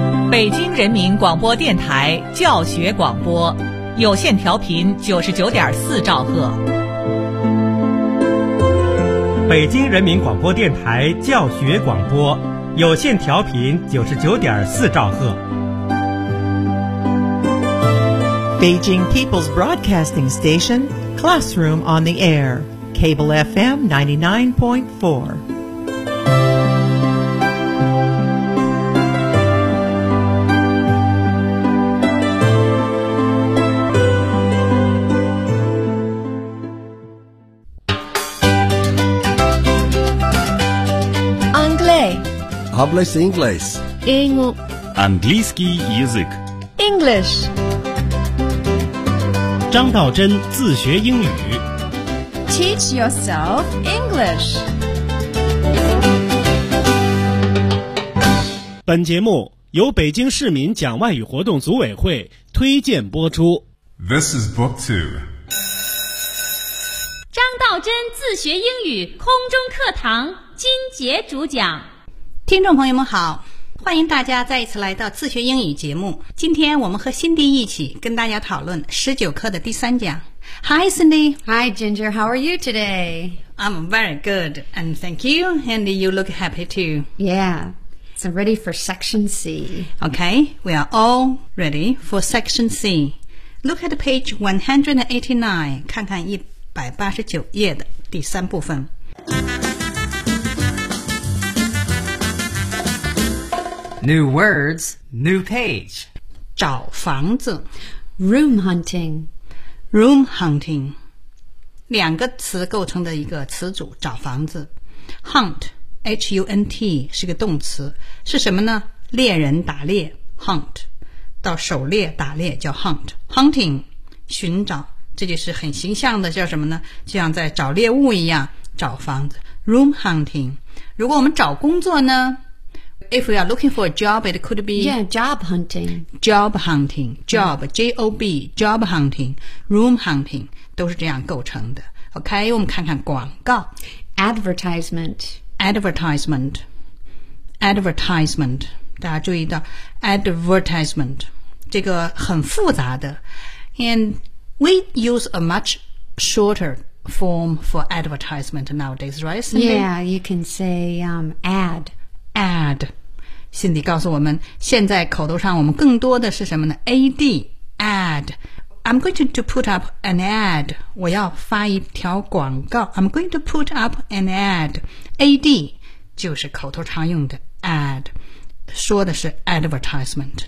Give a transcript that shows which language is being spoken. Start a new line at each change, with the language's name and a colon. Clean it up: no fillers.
Chinese: 北京人民广播电台教学广播，有线调频99.4兆赫。北京人民广播电台教学广播，有线调频99.4兆赫。
English: Beijing People's Broadcasting Station, Classroom on the Air, Cable FM 99.4. Publish English.
Chinese: 英语
Russian: английский язык.
English: English.
Chinese: 张道真自学英语
English: Teach yourself English.
Chinese: 本节目由北京市民讲外语活动组委会推荐播出。
English: This is book two.
Chinese: 张道真自学英语空中课堂金杰主讲。听众朋友们好，欢迎大家再一次来到自学英语节目。今天我们和辛迪一起跟大家讨论十九课的第三讲。
English: Hi, Cindy. Hi, Ginger. How are you today? I'm very good, and thank you. And you look happy too. Yeah. So ready for Section C. Okay, we are all ready for Section C. Look at page 189,
Chinese: 看看189页的第三部分。
English: New words, new page.
Chinese: 找房子。
English: Room hunting. Room hunting.
Chinese: 两个词构成的一个词组，找房子。
English: Hunt.
Chinese: H-U-N-T 是个动词，是什么呢？猎人打猎 Hunt 到狩猎打猎叫 Hunt Hunting 寻找，这就是很形象的，叫什么呢？就像在找猎物一样，找房子 Room hunting。如果我们找工作呢，
English: If we are looking for a job, it could be Yeah, job hunting. Job hunting. Job, J-O-B. Job hunting.
Chinese: Room hunting 都是这样构成的。 OK, 我们看看广告
English: Advertisement Advertisement, advertisement,
Chinese: 大家注意到
English: advertisement,
Chinese: 这个很复杂的
English: And we use a much shorter form for advertisement nowadays, right, Cindy? Yeah, you can say ad. Ad.
Chinese: Cindy 告诉我们现在口头上我们更多的是什么呢 ?AD, ad.
English: I'm going to put up an ad.
Chinese: 我要发一条广告。
English: I'm going to put up an ad.
Chinese: AD 就是口头常用的 ad. 说的是 advertisement.